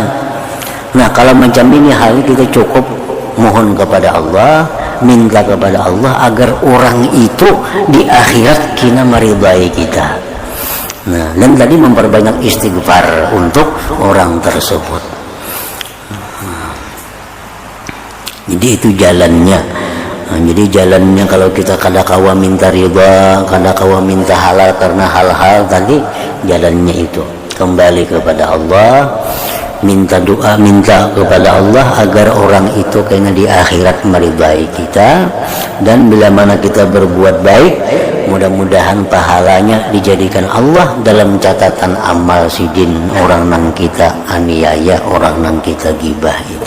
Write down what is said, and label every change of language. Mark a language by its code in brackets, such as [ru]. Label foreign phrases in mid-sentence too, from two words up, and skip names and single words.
[id] Nah, kalau macam ini hal kita cukup mohon kepada Allah, minta kepada Allah agar orang itu di akhirat kina meridai kita. Nah, dan tadi memperbanyak istighfar untuk orang tersebut. Jadi itu jalannya. Nah, jadi jalannya kalau kita [bjn] kada kawa [id] minta riba, [bjn] kada kawa [id] minta halal karena hal-hal tadi, jalannya itu kembali kepada Allah, minta doa, minta kepada Allah agar orang itu kena di akhirat meridai kita. Dan bila mana kita berbuat baik, mudah-mudahan pahalanya dijadikan Allah dalam catatan amal sidin orang nang kita aniaya, orang nang kita gibah itu.